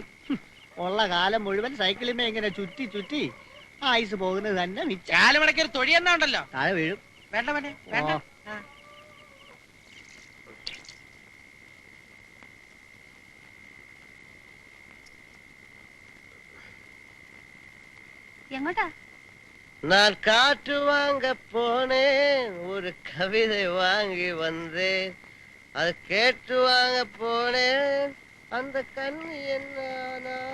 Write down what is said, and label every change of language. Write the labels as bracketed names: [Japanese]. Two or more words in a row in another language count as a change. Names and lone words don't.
[Malayalam] ഉള്ള കാലം മുഴുവൻ സൈക്കിളിമേ ഇങ്ങനെ ചുറ്റി ചുറ്റി ആയുസ് പോകുന്നത് തന്നെ മിച്ചം. കാലുമടക്കി ഒരു തൊഴി എന്നാ ഉണ്ടല്ലോ, താഴെ വീഴും. വേണ്ട വേണ്ട. എങ്ങോട്ടാ? [Tamil] நான் காற்று வாங்க போனேன், ஒரு கவிதை வாங்கி வந்தேன், அது கேட்டு வாங்க போனேன், அந்த கண்ணு என்ன?